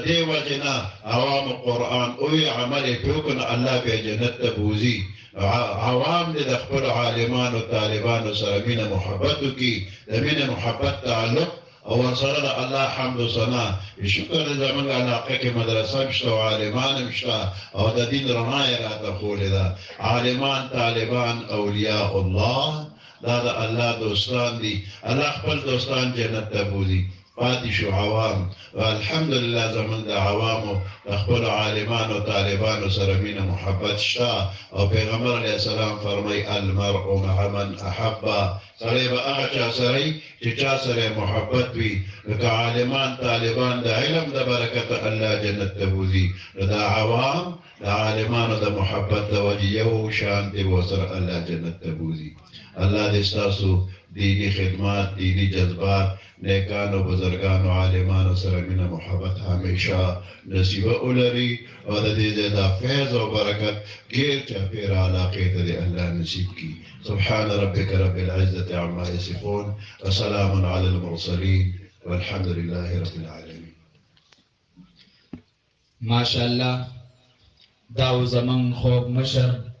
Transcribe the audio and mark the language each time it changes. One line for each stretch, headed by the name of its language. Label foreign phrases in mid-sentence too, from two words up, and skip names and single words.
Pashto: دې وجې نه عوامو قرآن ووي عمل یې پرې وکړو نو الله بیا جنت ته بوځي عوام دې د خپل عالمانو طالبانو سره مینه محبت وکړي د مینه محبت تعلق او ورسره د الله حمد و ثنا شکر دی زموږ علاقه کې مدرسه هم شته او عالمان هم شته او د دین رڼا یې راته ښولې ده عالمان طالبان اولیاء الله دا د الله دوستان دي الله خپل دوستان جنت ته بوځي پاتې شو عوام. الحمدلله زمونږ د عوامو د خپلو عالمانو طالبانو سره مینه محبت شته، او پیغمبر
Arabic: علیه السلام
Pashto: فرمایي
Arabic: المرء مع من احبه،
Pashto: سړی به هغه چا سره چې چا سره محبت وي. لکه عالمان طالبان د علم د برکته الله جنت ته بوځي، نو د عوام د عالمانو د محبت د وجې یو شان دی ورسره الله جنت ته بوځي. الله دې ستاسو دینی خدمات، دینی جذبات، نیکانو بزرگانو عالمانو سره مینه محبت همیشه نصیبه ولري، او د دې د فیض او برکت غیر چاپېره علاقې ته دې الله نصیب کړي.
Arabic: سبحان ربك رب العزة عما يصفون وسلام على المرسلين والحمد لله رب العالمين. ما شاء الله
Pashto: دا زمون خوب مشر